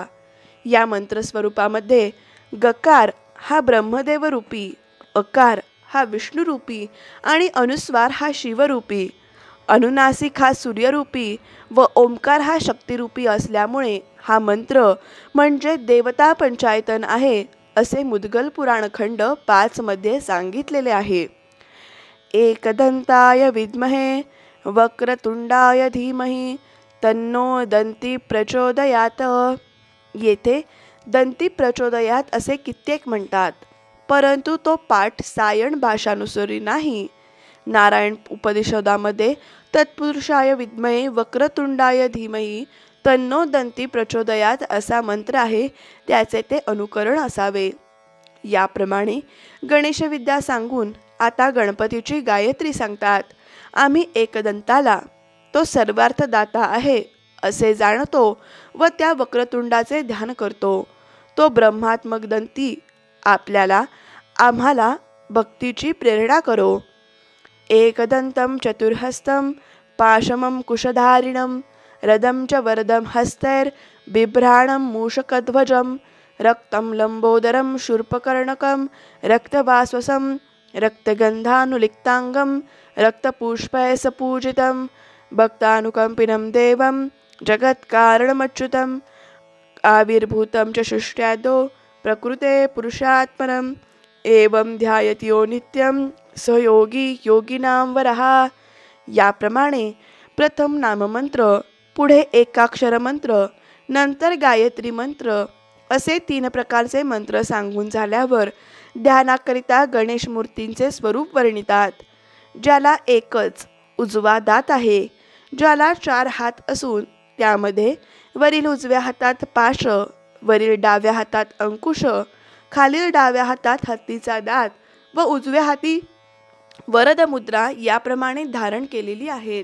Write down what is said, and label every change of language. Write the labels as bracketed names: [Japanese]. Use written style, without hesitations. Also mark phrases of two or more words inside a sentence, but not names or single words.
[Marathi] या मंत्रस्वरूपामध्ये गकार हा ब्रह्मदेवरूपी, अकार हा विष्णुरूपी आणि अनुस्वार हा शिवरूपी, अनुनासिक हा सूर्यरूपी व ओंकार हा शक्तिरूपी असल्यामुळे हा मंत्र म्हणजे देवता पंचायतन आहे असे मुद्गल पुराण खंड 5 मध्ये सांगितलेले आहे. [Sanskrit] एकदंताय विद्महे वक्रतुंडाय धीमहि तन्नो दंती प्रचोदयात. [Marathi] येथे [Sanskrit] दंती प्रचोदयात [Marathi] असे कित्येक म्हणतात, परंतु तो पाठ सायण भाषानुसारी नाही. नारायण उपनिषदामध्ये [Sanskrit] तत्पुरुषाय विद्महे वक्रतुंडाय धीमहि तन्नो दंती प्रचोदयात [Marathi] असा मंत्र आहे, त्याचे ते अनुकरण असावे. याप्रमाणे गणेशविद्या सांगून आता गणपतीची गायत्री सांगतात. आम्ही एकदंताला तो सर्वार्थदाता आहे असे जाणतो व त्या वक्रतुंडाचे ध्यान करतो. तो ब्रह्मात्मक दंती आम्हाला भक्तीची प्रेरणा करो. [Sanskrit] एकदंतं चतुर्हस्तं पाशमं कुशधारिणं रदं च वरदं हस्तैर बिभ्राणं मूषकध्वजं रक्तं लंबोदरं शूर्पकर्णकं रक्तवासवसं रक्तगंधानुलिप्तांगं रक्तपुष्पैः भक्तानुकंपिनं देवं जगत्कारणमच्युतं आविर्भूतं च सृष्ट्यादो प्रकृते पुरुषात्मनं एवं ध्यायति यो नित्यं स योगी योगिनां वरः. [Marathi] याप्रमाणे प्रथम नाममंत्र, पुढे एकाक्षर मंत्र, नंतर गायत्री मंत्र असे 3 प्रकारचे मंत्र सांगून झाल्यावर ध्यानाकरिता गणेश मूर्तींचे स्वरूप वर्णितात. ज्याला एकच उजवा दात आहे, ज्याला 4 हात असून त्यामध्ये वरील उजव्या हातात पाश, वरील डाव्या हातात अंकुश, खालील डाव्या हातात हत्तीचा दात व उजव्या हाती वरद मुद्रा याप्रमाणे धारण केलेली आहेत.